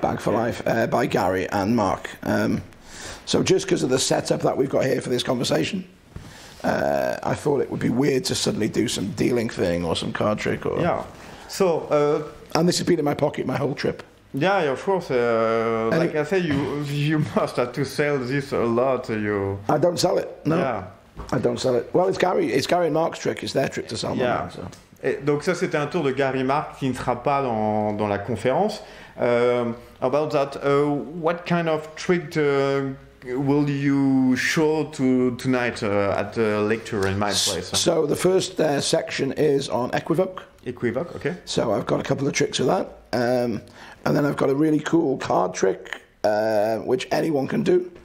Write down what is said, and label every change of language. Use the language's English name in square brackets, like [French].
[English] Bag for Life by Gary and Mark. So just because of the setup that we've got here for this conversation, I thought it would be weird to suddenly do some dealing thing or some card trick. Or Yeah. So. And this has been in my pocket my whole trip. Yeah, of course. Like I said, you must have to sell this a lot. I don't sell it. No. Yeah. I don't sell it. Well, it's Gary and Mark's trick. It's their trick to sell. Yeah. Money, so. [French] Et donc ça, c'était un tour de Gary Mark qui ne sera pas dans la conférence. [English] About that, what kind of trick will you show tonight at the lecture in my place? So the first section is on equivoque. Equivoque, okay. So I've got a couple of tricks of that. And then I've got a really cool card trick, which anyone can do.